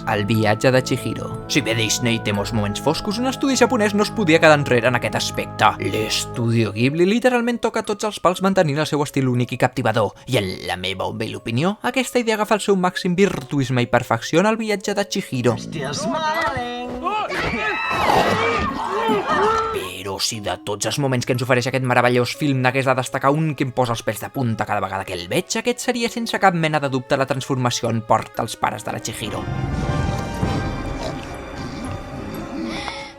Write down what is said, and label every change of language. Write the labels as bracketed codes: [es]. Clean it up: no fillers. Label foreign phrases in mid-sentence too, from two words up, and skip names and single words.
[ca] El viatge de Chihiro. Si bé Disney té molts moments foscos, un estudi japonès no es podia quedar enrere en aquest aspecte. L'estudio Ghibli literalment toca tots els pals mantenint el seu estil únic i captivador. I en la meva humil opinió, aquesta idea agafa el seu màxim virtuisme i perfecció en el viatge de Chihiro. [en] Still smiling! [ca] Però si de tots els moments que ens ofereix aquest meravellós film n'hagués de destacar un que em posa els pèls de punta cada vegada que el veig, aquest seria sense cap mena de dubte la transformació en porta als pares de la Chihiro.